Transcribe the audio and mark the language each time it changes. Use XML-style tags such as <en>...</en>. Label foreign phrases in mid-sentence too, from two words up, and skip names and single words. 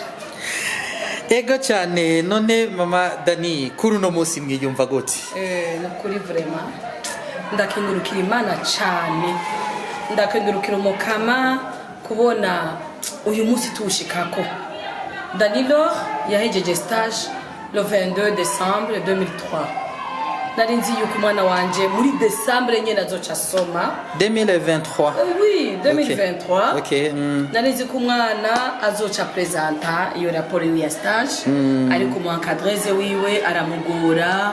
<rn>ego cyane none mama Dany kuri uno munsi mwiyumva gute nukuri vraiment ndakengurukira Imana cyane ndakengurukira umukama kubona uyu munsi tuwushikako Dany Laure yahejeje</rn> <fr>stage le 22 décembre 2003</fr> <rn>nari nzi yuko umwana wanje muri décembre nyene azoca soma 2023</rn> <fr>oui 2023 okay</fr> <rn>nari nzi ko umwana azoca presenta iyo raporo ya stage ariko mu encadreze wiwe aramugora</rn>